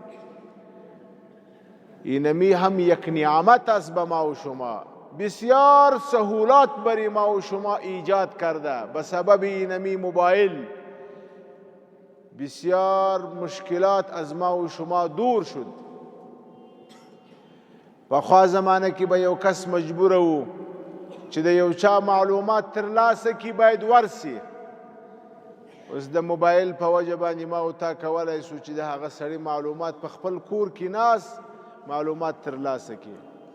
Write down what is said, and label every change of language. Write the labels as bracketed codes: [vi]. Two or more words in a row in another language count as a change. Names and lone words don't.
[fa] اینمی هم یک نعمت است به ما و شما. بسیار سهولات بری ما و شما ایجاد کرده به سبب اینمی موبایل. بسیار مشکلات از ما و شما دور شد. [ps] پخوا زمانه کې به یو کس مجبور و چې د یو چا معلومات ترلاسه کړي باید ورسي. اوس د موبایل په وجه باندې ما او تا کولی سو چې د هغه سړي معلومات په خپل کور کې ناست معلومات ترلاسه کړي.